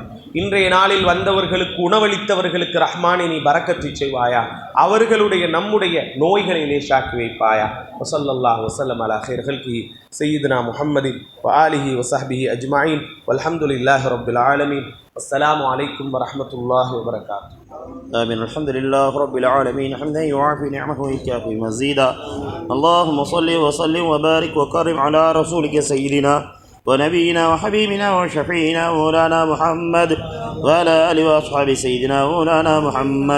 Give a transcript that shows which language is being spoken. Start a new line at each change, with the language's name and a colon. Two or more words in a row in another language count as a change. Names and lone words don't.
Tamil: இன்றைய நாளில் வந்தவர்களுக்கு உணவளித்தவர்களுக்கு ரஹ்மானே நீ பரக்கத்தை செய்வாயா, அவர்களுடைய நம்முடைய நோய்களை லேசாக்கி வைப்பாயா.
Arabic: وصلى الله وسلم على خير خلقه سيدنا محمد وآله وصحبه أجمعين والحمد لله رب العالمين. السلام عليكم ورحمة الله وبركاته. آمين. الحمد لله رب العالمين حمدا يوافي نعمه ويكافي مزيدا. اللهم صل وسلم وبارك وكرم على رسولك سيدنا ونبينا وحبيبنا وشفيعنا مولانا محمد وعلى آله وأصحاب سيدنا مولانا محمد.